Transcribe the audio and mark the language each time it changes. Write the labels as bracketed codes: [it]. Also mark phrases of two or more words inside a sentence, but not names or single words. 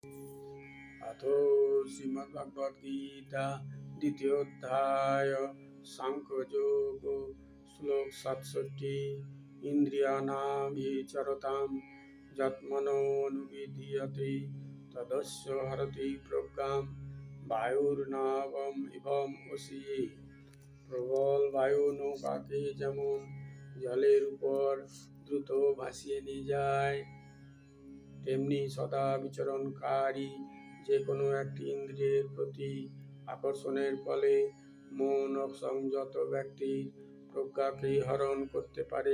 [sa] अथो श्रीमद्भगवद्गीता द्वितीय अध्याय सांख्ययोग श्लोक 67 इंद्रियाणां चरतां यत्मनोनुविधीयते तदस्य हरति प्रज्ञां বায়ুর্নাবম ইভম অসি। [bn] প্রবল বায়ু নৌকাকে যেমন জলের উপর দ্রুত ভাসিয়ে নিয়ে যায়, তেমনি সদা বিচরণকারী যে কোনো একটি ইন্দ্রিয়ের প্রতি আকর্ষণের ফলে মন অসংযত ব্যক্তির প্রজ্ঞাকে হরণ করতে পারে।